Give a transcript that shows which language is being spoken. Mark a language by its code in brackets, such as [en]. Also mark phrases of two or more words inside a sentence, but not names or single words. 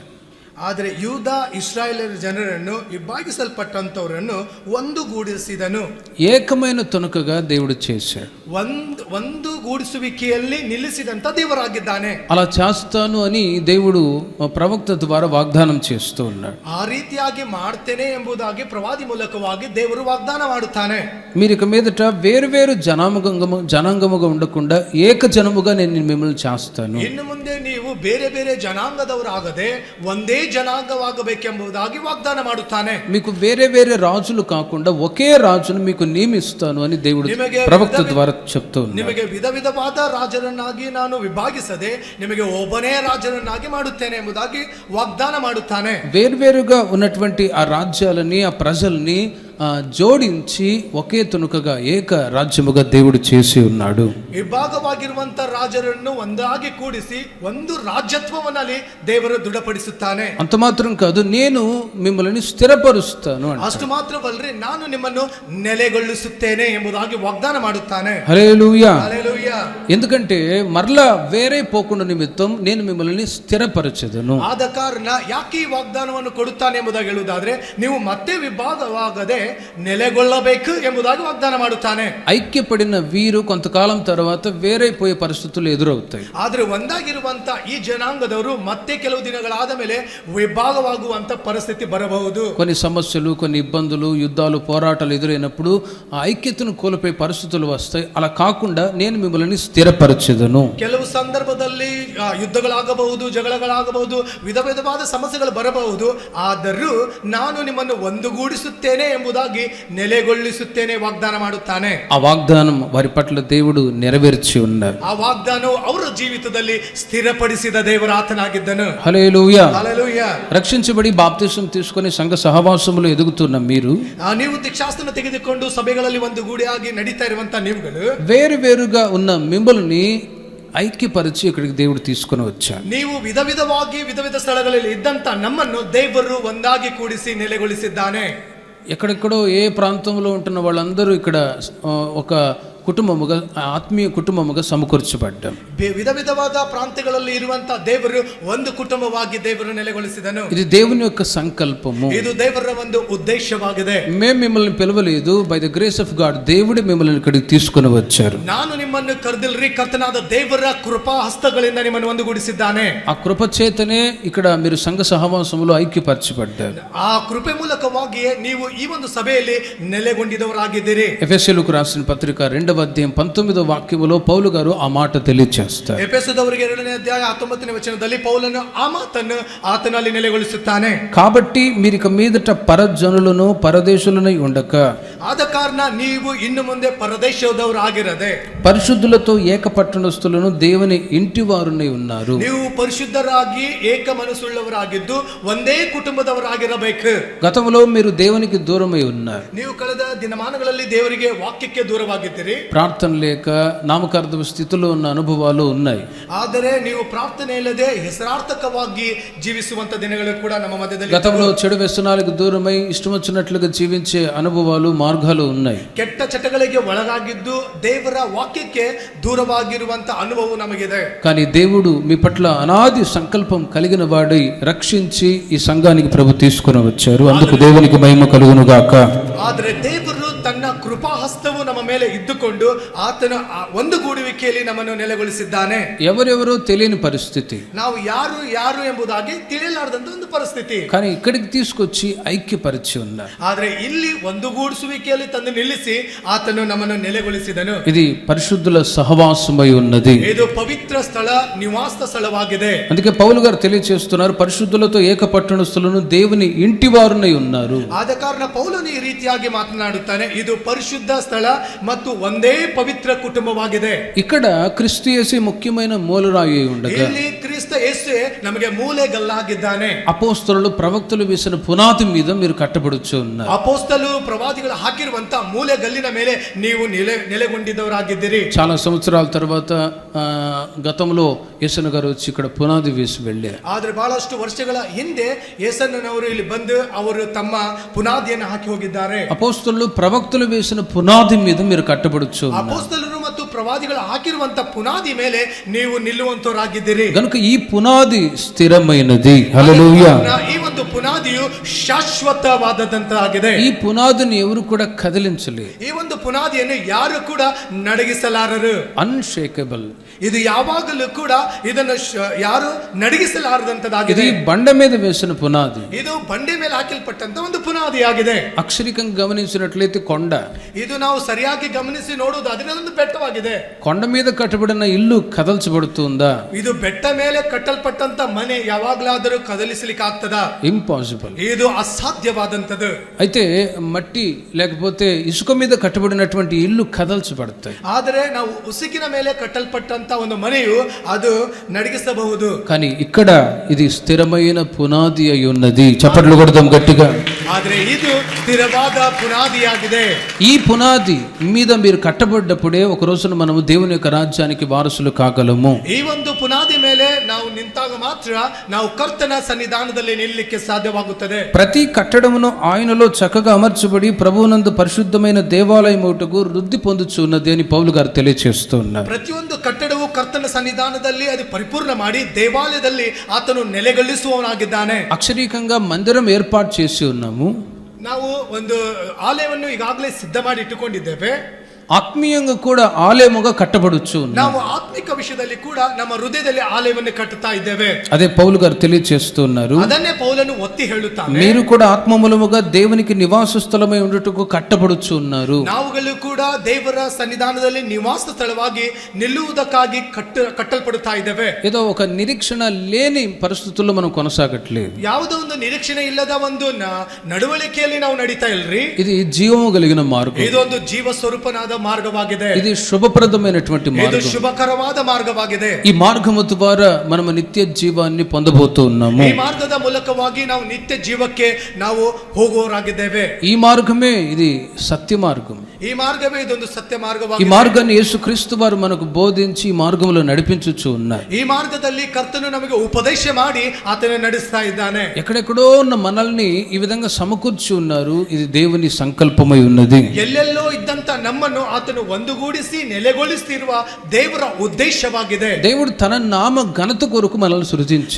[kn] ಆದರೆ ಯೂದ ಇಸ್ರಾಯೇಲರ ಜನರನ್ನು ಇಬ್ಬಾಗಿಸಲ್ಪಟ್ಟಂತವರನ್ನು ಒಂದುಗೂಡಿಸಿದನು. [te] ఏకమైన తునకగా దేవుడు చేశాడు. [kn] ಒಂದುಗೂಡಿಸುವಿಕೆಯಲ್ಲಿ ನಿಲ್ಲಿಸಿದಂತ ದೇವರಾಗಿದ್ದಾನೆ. [te] అలా చేస్తాను అని దేవుడు ప్రవక్త ద్వారా వాగ్దానం చేస్తూ ఉన్నాడు. [kn] ಆ ರೀತಿಯಾಗಿ ಮಾಡ್ತೇನೆ ಎಂಬುದಾಗಿ ಪ್ರವಾದಿ ಮೂಲಕವಾಗಿ ದೇವರು ವಾಗ್ದಾನ ಮಾಡುತ್ತಾನೆ. [te] మీరు ఇక మీదట వేరువేరు జనాంగముగా ఉండకుండా ఏక జనముగా నేను మిమ్మల్ని చేస్తాను. [kn] ಇನ್ನು ಮುಂದೆ ನೀವು ಬೇರೆ ಬೇರೆ ಜನಾಂಗದವರಾಗದೆ ಒಂದೇ జనాంగవాగಬೇಕೆಂಬುದಾಗಿ వాగ్దాన ಮಾಡುತ್ತಾನೆ. [te] మీకు వేరే వేరే రాజులు కాకుండా ఒకే రాజును మీకు నియమిస్తాను అని దేవుడు ప్రవక్త ద్వారా చెప్తూ ఉన్నాడు. [kn] ನಿಮಗೆ ವಿಧ ವಿಧವಾದ ರಾಜರನ್ನಾಗಿ ನಾನು ವಿಭಾಗಿಸದೆ ನಿಮಗೆ ಒಬ್ಬನೇ ರಾಜರನ್ನಾಗಿ ಮಾಡುತ್ತೇನೆ ಎಂಬುದಾಗಿ ವಾಗ್ದಾನ ಮಾಡುತ್ತಾನೆ. [te] వేరువేరుగా ఉన్నటువంటి ఆ రాజ్యాలని, ఆ ప్రజల్ని జోడించి ఒకే తునుకగా ఏక రాజ్యముగా దేవుడు చేసి ఉన్నాడు. [kn] ವಿಭಾಗವಾಗಿರುವಂತ ರಾಜರನ್ನು ಒಂದಾಗಿ ಕೂಡಿಸಿ ಒಂದು ರಾಜ್ಯತ್ವವನ್ನಲ್ಲಿ ದೇವರು ದೃಢಪಡಿಸುತ್ತಾನೆ. [te] అంత మాత్రం కాదు, నేను మిమ్మల్ని స్థిరపరుస్తాను, [kn] ಅಷ್ಟು ಮಾತ್ರವಲ್ಲರಿ ನಾನು ನಿಮ್ಮನ್ನು ನೆಲೆಗೊಳಿಸುತ್ತೇನೆ ಎಂಬುದಾಗಿ ವಾಗ್ದಾನ ಮಾಡುತ್ತಾನೆ. [te] హల్లెలూయా. హల్లెలూయా. ఎందుకంటే మరలా వేరే పోకుండా నిమిత్తం నేను మిమ్మల్ని స్థిరపరచెదను. [kn] ಆದ ಕಾರಣ ಯಾಕೆ ಈ ವಾಗ್ದಾನವನ್ನು ಕೊಡುತ್ತಾನೆ ಎಂಬುದಾಗಿ ಹೇಳುವುದಾದ್ರೆ, ನೀವು ಮತ್ತೆ ವಿಭಾಗವಾಗದೆ ನೆಲೆಗೊಳ್ಳಬೇಕು ಎಂಬುದಾಗಿ ವಾಗ್ದಾನ ಮಾಡುತ್ತಾನೆ. [te] ఐక్యపడిన వీరు కొంతకాలం తర్వాత వేరైపోయే పరిస్థితులు ఎదురవుతాయి. [kn] ಆದ್ರೆ ಒಂದಾಗಿರುವಂತ ಈ ಜನಾಂಗದವರು ಮತ್ತೆ ಕೆಲವು ದಿನಗಳಾದ ಮೇಲೆ ವಿಭಾಗವಾಗುವಂತ ಪರಿಸ್ಥಿತಿ ಬರಬಹುದು. [te] కొన్ని సమస్యలు, కొన్ని ఇబ్బందులు, యుద్ధాలు, పోరాటాలు ఎదురైనప్పుడు ఆ ఐక్యతను కోల్పోయే పరిస్థితులు వస్తాయి. అలా కాకుండా నేను మిమ్మల్ని స్థిరపరచెదను. [kn] ಕೆಲವು ಸಂದರ್ಭದಲ್ಲಿ ಯುದ್ಧಗಳಾಗಬಹುದು, ಜಗಳಗಳಾಗಬಹುದು, ವಿಧ ವಿಧವಾದ ಸಮಸ್ಯೆಗಳು ಬರಬಹುದು. ಆದರೂ ನಾನು ನಿಮ್ಮನ್ನು ಒಂದುಗೂಡಿಸುತ್ತೇನೆ ಎಂಬುದಾಗಿ ನೆಲೆಗೊಳಿಸುತ್ತೇನೆ ವಾಗ್ದಾನ ಮಾಡುತ್ತಾನೆ. [te] ఆ వాగ్దానం వారి పట్ల దేవుడు నెరవేర్చి ఉన్నారు. [kn] ಆ ವಾಗ್ದಾನವು ಅವರ ಜೀವಿತದಲ್ಲಿ ಸ್ಥಿರಪಡಿಸಿದ ದೇವರಾತನಾಗಿದ್ದನು. [te] హల్లెలూయా. హల్లెలూయా. రక్షించబడి బాప్తిసం తీసుకొని సంఘ సహవాసములో ఎదుగుతున్న మీరు, [kn] ನೀವು ದೀಕ್ಷಾಸ್ತ್ರ ತೆಗೆದುಕೊಂಡು ಸಭೆಗಳಲ್ಲಿ ಒಂದು ಗೂಡಿಯಾಗಿ ನಡೀತಾ ಇರುವಂತ ನೀವುಗಳು [te] వేరువేరుగా ఉన్న మిమ్మల్ని ఐక్యపరిచి ఇక్కడికి దేవుడు తీసుకొని వచ్చాడు. [kn] ನೀವು ವಿಧ ವಿಧವಾಗಿ ವಿಧ ವಿಧ ಸ್ಥಳಗಳಲ್ಲಿ ಇದ್ದಂತ ನಮ್ಮನ್ನು ದೇವರು ಒಂದಾಗಿ ಕೂಡಿಸಿ ನೆಲೆಗೊಳಿಸಿದ್ದಾನೆ. [te] ఎక్కడెక్కడో ఏ ప్రాంతంలో ఉంటున్న వాళ్ళందరూ ఇక్కడ ఒక కుటుంబముగా ఆత్మీయ కుటుంబముగా సమకూర్చబడ్డాం. [kn] ವಿಧ ವಿಧವಾದ ಪ್ರಾಂತ್ಯಗಳಲ್ಲಿ ಇರುವಂತಹ ದೇವರು ಒಂದು ಕುಟುಂಬವಾಗಿ ದೇವರು ನೆಲೆಗೊಳಿಸಿದನು. [te] ఇది దేవుని యొక్క సంకల్పము. [kn] ಇದು ದೇವರ ಒಂದು ಉದ್ದೇಶವಾಗಿದೆ. [te] మేము మిమ్మల్ని పిలవలేదు, [en] by the grace of God [te] దేవుడు మిమ్మల్ని ఇక్కడికి తీసుకొని వచ్చారు. [kn] ನಾನು ನಿಮ್ಮನ್ನು ಕರೆದಿಲ್ರಿ, ಕರ್ತನಾದ ದೇವರ ಕೃಪಾ ಹಸ್ತಗಳಿಂದ ನಿಮ್ಮನ್ನು ಒಂದುಗೂಡಿಸಿದ್ದಾನೆ. [te] ఆ కృప చేతనే ఇక్కడ మీరు సంఘ సహవాసములో ఐక్యపరచబడ్డారు. [kn] ಆ ಕೃಪೆ ಮೂಲಕವಾಗಿಯೇ ನೀವು ಈ ಒಂದು ಸಭೆಯಲ್ಲಿ ನೆಲೆಗೊಂಡಿದವರಾಗಿದ್ದೀರಿ. [te] ఎఫెసీయులకు రాసిన పత్రిక 2వ అధ్యాయం 19వ వాక్యములో పౌలు గారు ఆ మాట తెలియజేస్తారు. [kn] ಎಫೆಸದವರಿಗೆ 2ನೇ ಅಧ್ಯಾಯ 19ನೇ ವಚನದಲ್ಲಿ ಪೌಲನು ಆ ಮಾತನ್ನು ಆತನಲ್ಲಿ ನೆಲೆಗೊಳಿಸುತ್ತಾನೆ. [te] కాబట్టి మీరు ఇక మీదట పరజనులను పరదేశులనై ఉండక, [kn] ಆದ ಕಾರಣ ನೀವು ಇನ್ನು ಮುಂದೆ ಪರದೇಶದವರಾಗಿರದೆ [te] పరిశుద్ధులతో ఏకపట్టణస్థులను దేవుని ఇంటి వారునై ఉన్నారు. [kn] ನೀವು ಪರಿಶುದ್ಧರಾಗಿ ಏಕ ಮನಸ್ಸುಳ್ಳವರಾಗಿದ್ದು ಒಂದೇ ಕುಟುಂಬದವರಾಗಿರಬೇಕು. [te] గతంలో మీరు దేవునికి దూరమై ఉన్నారు. [kn] ನೀವು ಕಳೆದ ದಿನಮಾನಗಳಲ್ಲಿ ದೇವರಿಗೆ ವಾಕ್ಯಕ್ಕೆ ದೂರವಾಗಿದ್ದೀರಿ. [te] ప్రార్థన లేక నామకార్థ స్థితిలో ఉన్న అనుభవాలు ఉన్నాయి. [kn] ಆದರೆ ನೀವು ಪ್ರಾರ್ಥನೆ ಇಲ್ಲದೆ ಹೆಸರಾರ್ಥಕವಾಗಿ ಜೀವಿಸುವಂತ ದಿನಗಳು ಕೂಡ ನಮ್ಮ ಮಧ್ಯದಲ್ಲಿ [te] గతంలో చెడు వ్యసనాలకు దూరమై ఇష్టం వచ్చినట్లుగా జీవించే అనుభవాలు మార్గాలు ఉన్నాయి. [kn] ಕೆಟ್ಟ ಚಟಗಳಿಗೆ ಒಳಗಾಗಿದ್ದು ದೇವರ ವಾಕ್ಯಕ್ಕೆ ದೂರವಾಗಿರುವಂತ ಅನುಭವ ನಮಗಿದೆ. [te] కానీ దేవుడు మీ పట్ల అనాది సంకల్పం కలిగిన వాడై రక్షించి ఈ సంఘానికి ప్రభు తీసుకుని వచ్చారు. అందుకు దేవునికి మహిమ కలుగును గాక. [kn] ಆದರೆ ದೇವರು ತನ್ನ ಕೃಪಾಹಸ್ತವು ನಮ್ಮ ಮೇಲೆ ಇದ್ದುಕೊಂಡು ಆತನ ಒಂದುಗೂಡುವಿಕೆಯಲ್ಲಿ ನಮ್ಮನ್ನು ನೆಲೆಗೊಳಿಸಿದ್ದಾನೆ. [te] ఎవరెవరో తెలియని పరిస్థితి, [kn] ನಾವು ಯಾರು ಯಾರು ಎಂಬುದಾಗಿ ತಿಳಿಯಲಾರದಂತ ಒಂದು ಪರಿಸ್ಥಿತಿ. [te] కానీ ఇక్కడికి తీసుకొచ్చి ఐక్యపరిచి ఉన్నారు. [kn] ಆದ್ರೆ ಇಲ್ಲಿ ಒಂದುಗೂಡಿಸುವಿಕೆಯಲ್ಲಿ ತಂದು ನಿಲ್ಲಿಸಿ ಆತನು ನಮ್ಮನ್ನು ನೆಲೆಗೊಳಿಸಿದನು. [te] ఇది పరిశుద్ధుల సహవాసమై ఉన్నది. [kn] ಇದು ಪವಿತ್ರ ಸ್ಥಳ, ನಿವಾಸ ಸ್ಥಳವಾಗಿದೆ. [te] అందుకే పౌలు గారు తెలియజేస్తున్నారు, పరిశుద్ధులతో ఏకపట్టణస్థులను దేవుని ఇంటి వారునై ఉన్నారు. [kn] ಆದ ಕಾರಣ ಪೌಲನು ಈ ರೀತಿಯಾಗಿ ಮಾತನಾಡುತ್ತಾನೆ, ಇದು ಪರಿಶುದ್ಧ ಸ್ಥಳ ಮತ್ತು ಒಂದೇ ಪವಿತ್ರ ಕುಟುಂಬವಾಗಿದೆ. [te] ఇక్కడ క్రీస్తు యేసు ముఖ్యమైన మూలరాయి ఉండగా, [kn] ಇಲ್ಲಿ ಕ್ರಿಸ್ತ ಯೇಸುವೇ ನಮಗೆ ಮೂಲೆಗಲ್ಲಾಗಿದ್ದಾನೆ. [te] అపోస్తలులు ప్రవక్తలు వేసిన పునాది మీద మీరు కట్టబడుచు ఉన్నారు. [kn] ಅಪೊಸ್ತಲರು ಪ್ರವಾದಿಗಳು ಹಾಕಿರುವಂತ ಮೂಲೆಗಲ್ಲಿನ ಮೇಲೆ ನೀವು ನೆಲೆಗೊಂಡಿದ್ದವರಾಗಿದ್ದೀರಿ. [te] చాలా సంవత్సరాల తర్వాత గతంలో యేసన్న గారు వచ్చి ఇక్కడ పునాది వేసి వెళ్ళారు. [kn] ಆದ್ರೆ ಬಹಳಷ್ಟು ವರ್ಷಗಳ ಹಿಂದೆ ಯೇಸನ್ನನವರು ಇಲ್ಲಿ ಬಂದು ಅವರು ತಮ್ಮ ಪುನಾದಿಯನ್ನು ಹಾಕಿ ಹೋಗಿದ್ದಾರೆ. [te] అపోస్తలులు ప్రవక్తలు వేసిన పునాది మీద మీరు కట్టబడుచు ఉన్నారు. [kn] ಅಪೊಸ್ತಲರು ಮತ್ತು ಪ್ರವಾದಿಗಳು ಹಾಕಿರುವಂತ ಪುನಾದಿ ಮೇಲೆ ನೀವು ನಿಲ್ಲುವಂತವರಾಗಿದ್ದೀರಿ. [te] కనుక ఈ పునాది స్థిరమైనది. హల్లెలూయా. [kn] ಈ ಒಂದು ಪುನಾದಿಯು ಶಾಶ್ವತವಾದದಂತಾಗಿದೆ. [te] ఈ పునాదిని ఎవరు కూడా కదిలించలేరు. [kn] ಈ ಒಂದು ಪುನಾದಿಯನ್ನು ಯಾರು ಕೂಡ ನಡಗಿಸಲಾರರು. [te] అన్షేకబుల్. [kn] ಇದು ಯಾವಾಗಲೂ ಕೂಡ ಇದನ್ನು ಯಾರು ನಡಗಿಸಲಾರದಂತದಾಗಿದೆ. [te] ఇది బండ మీద వేసిన పునాది. [kn] ಇದು ಬಂಡೆ ಮೇಲೆ ಹಾಕಲ್ಪಟ್ಟಂತ ಒಂದು ಪುನಾದಿಯಾಗಿದೆ. [te] అక్షరికంగా గమనించినట్లయితే కొండ. [kn] ಇದು ನಾವು ಸರಿಯಾಗಿ ಗಮನಿಸಿ ನೋಡುವುದು ಅದನ್ನೊಂದು ಬೆಟ್ಟವಾಗಿದೆ. [te] కొండ మీద కట్టబడిన ఇల్లు కదల్చబడుతుందా? [kn] ಇದು ಬೆಟ್ಟ ಮೇಲೆ ಕಟ್ಟಲ್ಪಟ್ಟಂತ ಮನೆ ಯಾವಾಗಲಾದರೂ ಕದಲಿಸಲಿಕ್ಕೆ ಆಗ್ತದಾ? [te] ఇంపాసిబుల్. [kn] ಇದು ಅಸಾಧ್ಯವಾದಂತದ್ದು. [te] అయితే మట్టి లేకపోతే ఇసుక మీద కట్టబడినటువంటి ఇల్లు కదల్చబడతాయి. [kn] ಆದರೆ ನಾವು ಉಸುಕಿನ ಮೇಲೆ ಕಟ್ಟಲ್ಪಟ್ಟಂತ ಒಂದು ಮನೆಯು ಅದು నడిగిಸಬಹುದು. [te] కానీ ఇక్కడ ఇది స్థిరమైన పునాది అయి ఉన్నది. చప్పట్లు కొడదాం గట్టిగా. [kn] ಆದರೆ ಇದು ಸ್ಥಿರವಾದ ಪುನಾದಿಯಾಗಿದೆ. [te] ఈ పునాది మీద మీరు కట్టబడ్డప్పుడే ఒక రోజున మనము దేవుని యొక్క రాజ్యానికి వారసులు కాగలము. [kn] ಈ ಒಂದು ಪುನಾದಿ ಮೇಲೆ ನಾವು ನಿಂತಾಗ ಮಾತ್ರ ನಾವು ಕರ್ತನ ಸನ್ನಿಧಾನದಲ್ಲಿ ನಿಲ್ಲಲಿಕ್ಕೆ ಸಾಧ್ಯವಾಗುತ್ತದೆ. [te] ప్రతి కట్టడమును ఆయనలో చక్కగా అమర్చబడి ప్రభువునందు పరిశుద్ధమైన దేవాలయం ఒకటకు వృద్ధి పొందుచున్నది అని పౌలు గారు తెలియజేస్తున్నారు. [kn] ಪ್ರತಿಯೊಂದು ಕಟ್ಟಡವು ಕರ್ತನ ಸನ್ನಿಧಾನದಲ್ಲಿ ಅದು ಪರಿಪೂರ್ಣ ಮಾಡಿ ದೇವಾಲಯದಲ್ಲಿ ಆತನು ನೆಲೆಗೊಳಿಸುವವನಾಗಿದ್ದಾನೆ. [te] అక్షరీకంగా మందిరం ఏర్పాటు చేసి ఉన్నాము. [kn] ನಾವು ಒಂದು ಆಲಯವನ್ನು ಈಗಾಗಲೇ ಸಿದ್ಧ ಮಾಡಿ ಇಟ್ಟುಕೊಂಡಿದ್ದೇವೆ. [te] ఆత్మీయంగా కూడా ఆలయముగా కట్టబడుచు. [kn] ನಾವು ಆತ್ಮಿಕ ವಿಷಯದಲ್ಲಿ ಕೂಡ ನಮ್ಮ ಹೃದಯದಲ್ಲಿ ಆಲಯವನ್ನು ಕಟ್ಟುತ್ತಾ ಇದ್ದೇವೆ. [te] అదే పౌలు గారు తెలియజేస్తున్నారు. [kn] ಅದನ್ನೇ పౌలను ಒತ್ತಿ ಹೇಳುತ್ತಾನೆ, [te] మీరు కూడా ఆత్మమూలముగా దేవునికి నివాస స్థలమై ఉండుటకు కట్టబడుచు ఉన్నారు. [kn] ನಾವುಗಳು ಕೂಡ ದೇವರ ಸನ್ನಿಧಾನದಲ್ಲಿ ನಿವಾಸ ಸ್ಥಳವಾಗಿ ನಿಲ್ಲುವುದಕ್ಕಾಗಿ ಕಟ್ಟಲ್ಪಡುತ್ತಾ ಇದ್ದೇವೆ. [te] ఏదో ఒక నిరీక్షణ లేని పరిస్థితుల్లో మనం కొనసాగట్లేదు. [kn] ಯಾವುದೋ ಒಂದು ನಿರೀಕ್ಷಣೆ ಇಲ್ಲದ ಒಂದು ನಡವಳಿಕೆಯಲ್ಲಿ ನಾವು ನಡೀತಾ ಇಲ್ರಿ. [te] ఇది జీవము కలిగిన మార్గం. [kn] ಇದೊಂದು ಜೀವ ಸ್ವರೂಪನಾದ ಮಾರ್ಗವಾಗಿದೆ. [te] ఇది శుభప్రదమైనటువంటి [kn] ಇದು [te] మార్గం. [kn] ಶುಭಕರವಾದ ಮಾರ್ಗವಾಗಿದೆ. [te] ఈ మార్గము ద్వారా మనము నిత్య జీవాన్ని పొందబోతూ ఉన్నాము. [kn] ಈ ಮಾರ್ಗದ ಮೂಲಕವಾಗಿ ನಾವು ನಿತ್ಯ ಜೀವಕ್ಕೆ ನಾವು ಹೋಗುವವರಾಗಿದ್ದೇವೆ. [te] ఈ మార్గమే ఇది సత్య మార్గం. [kn] ಈ ಮಾರ್ಗವೇ ಇದೊಂದು ಸತ್ಯ [te] ఈ [kn] ಮಾರ್ಗವಾಗಿದೆ. [te] మార్గాన్ని యేసుక్రీస్తు వారు మనకు బోధించి ఈ మార్గంలో నడిపించుచు ఉన్నారు. [kn] ಈ ಮಾರ್ಗದಲ್ಲಿ ಕರ್ತನು ನಮಗೆ ಉಪದೇಶ ಮಾಡಿ ಆತನ ನಡೆಸ್ತಾ ಇದ್ದಾನೆ. [te] ఎక్కడెక్కడో ఉన్న మనల్ని ఈ విధంగా సమకూర్చి ఉన్నారు. ఇది దేవుని సంకల్పమై ఉన్నది. [kn] ಎಲ್ಲೆಲ್ಲೋ ಇದ್ದಂತ ನಮ್ಮನ್ನು ಆತನು ಒಂದುಗೂಡಿಸಿ ನೆಲೆಗೊಳಿಸುತ್ತಿರುವ ದೇವರ ಉದ್ದೇಶವಾಗಿದೆ. [te] దేవుడు తన నామ ఘనత కొరకు మనల్ని సృజించాడు.